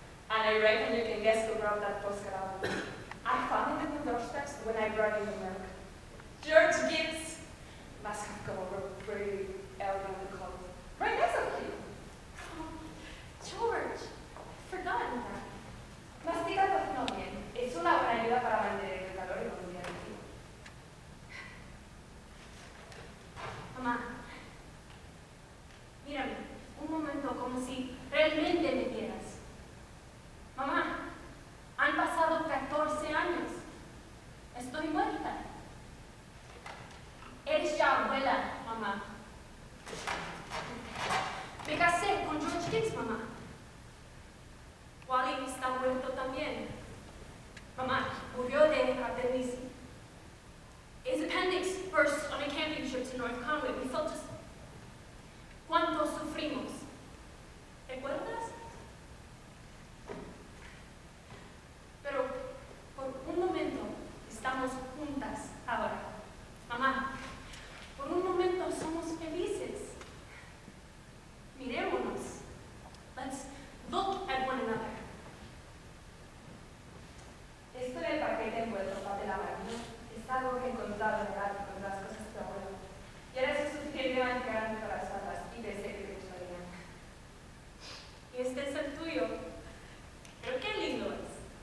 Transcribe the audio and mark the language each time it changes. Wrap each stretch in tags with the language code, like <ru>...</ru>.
<en>And I reckon you can guess who brought that postcard out. I found it in the doorsteps when I brought in the milk. George Gibbs must have come over pretty early in the call. Right next to you. Oh, George, I've forgotten that.</en> <es>Mastica cocino bien. Es una buena ayuda para mantener el calor y los días de frío. Mamá, mírame, un momento, como si realmente me vieras. Mamá, han pasado 14 años. Estoy muerta. Eres ya abuela, mamá. Me casé con George Gibbs, mamá. Wally está muerto también. Mamá, murió de apendicitis.</es> <en>His appendix burst on a camping trip to North Conway. We felt just...</en> <es>¿Cuánto sufrimos? ¿Recuerdas? Pero por un momento estamos juntas ahora. Mamá, por un momento somos felices. Mirémonos.</es> <en>Let's look at one another.</en> <es>Esto del paquete envuelto papel amarillo es algo que he encontrado en el ático en las cosas de abuelo. Y era suficientemente grande para usarlas y pensé que te gustarían. Y este es el tuyo. Pero qué lindo es.</es>